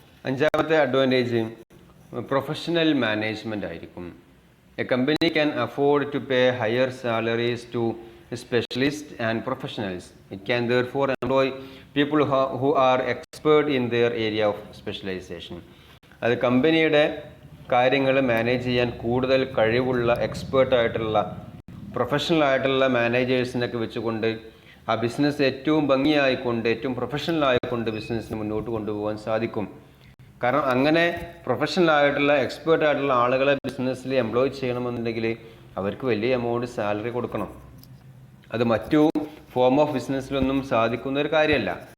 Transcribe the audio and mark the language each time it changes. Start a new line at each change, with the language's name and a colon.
Malayalam: അഞ്ചാമത്തെ advantage professional management ആയിരിക്കും.
English: A company can afford to pay higher salaries to specialists and professionals. It can therefore employ people who are expert in their area of specialization.
Malayalam: അത് കമ്പനിയുടെ കാര്യങ്ങൾ manage ചെയ്യാൻ കൂടുതൽ കഴിവുള്ള എക്സ്പേർട്ടായിട്ടുള്ള professional ആയിട്ടുള്ള മാനേജേഴ്സിനൊക്കെ വെച്ചുകൊണ്ട് ആ ബിസിനസ് ഏറ്റവും ഭംഗിയായിക്കൊണ്ട് ഏറ്റവും പ്രൊഫഷണൽ ആയിക്കൊണ്ട് ബിസിനസ്സിന് മുന്നോട്ട് കൊണ്ടുപോകാൻ സാധിക്കും. കാരണം അങ്ങനെ പ്രൊഫഷണൽ ആയിട്ടുള്ള എക്സ്പേർട്ടായിട്ടുള്ള ആളുകളെ ബിസിനസ്സിൽ എംപ്ലോയ് ചെയ്യണമെന്നുണ്ടെങ്കിൽ അവർക്ക് വലിയ എമൗണ്ട് സാലറി കൊടുക്കണം. അത് മറ്റു ഫോം ഓഫ് ബിസിനസ്സിലൊന്നും സാധിക്കുന്ന ഒരു കാര്യമല്ല.